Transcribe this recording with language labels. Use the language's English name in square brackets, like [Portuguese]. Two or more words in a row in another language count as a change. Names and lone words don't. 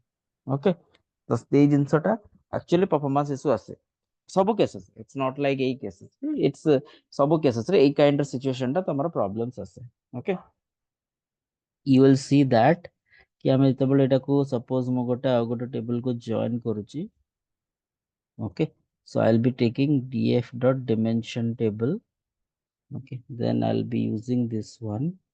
[Odia] ଓକେ, ତ ଏଇ ଜିନିଷଟା [English] actually performance issue [Odia] ଆସେ ସବୁ କେସେସ୍, [English] it's not like [Odia] ଏଇ କେସେସ୍, ଇଟ୍ସ ସବୁ କେସେସ୍ ରେ ଏଇ [English] kind of situation [Odia] ଟା ତମର ପ୍ରୋବ୍ଲେମ୍ସ ଆସେ। [English] okay, you will see that [Odia] କି ଆମେ ଯେତେବେଳେ ଏଟାକୁ ସପୋଜ ମୁଁ ଗୋଟେ ଆଉ ଗୋଟେ ଟେବଲ କୁ ଜଏନ୍ କରୁଛି। ଓକେ, [English] so I'll be taking df dot dimension table. Okay, then I'll be using this one.